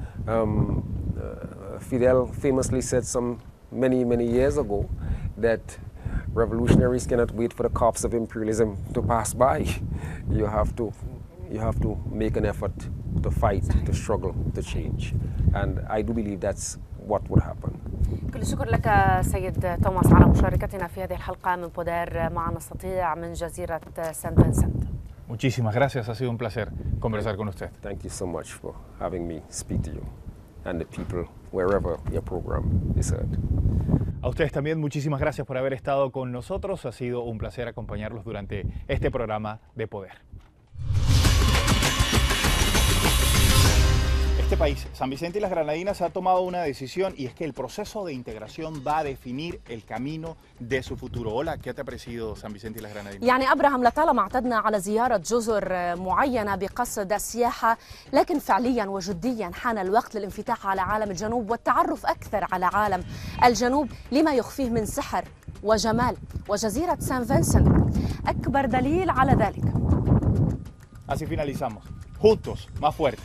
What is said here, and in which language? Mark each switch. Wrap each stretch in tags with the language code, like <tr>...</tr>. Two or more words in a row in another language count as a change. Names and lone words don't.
<en>Fidel famously said many years ago that revolutionaries cannot wait for the cops of imperialism to pass by. You have to make an effort to fight, to struggle, to change. And I do believe that's what would happen.</en> <ar>كل الشكر لك سيد توماس على مشاركتنا في هذه الحلقة من بودير مع نستطيع من جزيرة سان فينسنت.</ar> <es>Muchísimas gracias, ha sido un placer conversar con usted.</es> <en>Thank you so much for having me speak to you and the people wherever your program is heard.</en> <es>A ustedes también muchísimas gracias por haber estado con nosotros. Ha sido un placer acompañarlos durante este programa de Poder. Este país, San Vicente y las Granadinas, ha tomado una decisión y es que el proceso de integración va a definir el camino de su futuro. Hola, ¿qué te ha parecido San Vicente y las Granadinas?</es> <ar>يعني أبراهام لطالما اعتدنا على زيارة جزر معينة بقصد السياحة، لكن فعليا وجديا حان الوقت للانفتاح على عالم الجنوب والتعرف أكثر على عالم الجنوب لما يخفيه من سحر وجمال، وجزيرة سان فينسنت أكبر دليل على ذلك.</ar> <es>Así finalizamos. Juntos, más fuertes.</es>